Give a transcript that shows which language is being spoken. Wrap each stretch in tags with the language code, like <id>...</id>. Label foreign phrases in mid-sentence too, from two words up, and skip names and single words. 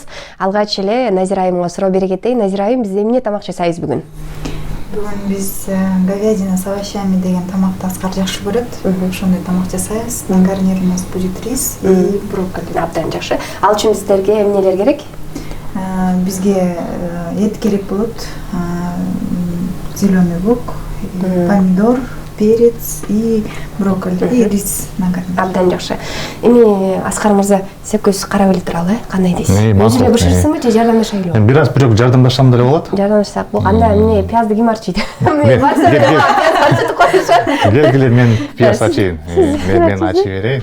<ky>Алгач эле Назира айымга суроо бере кетейин. Назира айым, биз эмне тамак жасайбыз бүгүн? Бүгүн биз</ky> <ru>говядина с овощами</ru> <ky>деген тамакты Аскар жакшы көрөт. Ошондой тамак жасайбыз.</ky> <ru>На гарнир у нас будет рис и брокколи.</ru> <ky>Абдан жакшы. Ал үчүн сиздерге эмнелер керек? Бизге эт керек болот.</ky> <ru>Зеленый лук, помидор, перец и брокколи и рис на гарнир.</ru> <ky>Абдан жакшы. Эми Аскар мырза, сиз экөөсүз карап эле туралы, кандай дейсиз? Өзүңө бышырсыңбы же жардамдашайлыбы? Мен бир аз бирок жардамдашсам деле болот. Жардамдашсак болот. Анда эмне пиязды ким арчыйт? Мен барсам пияз арчытып коюшат. Келгиле, мен пияз ачайын. Мен ачып берейин.</ky>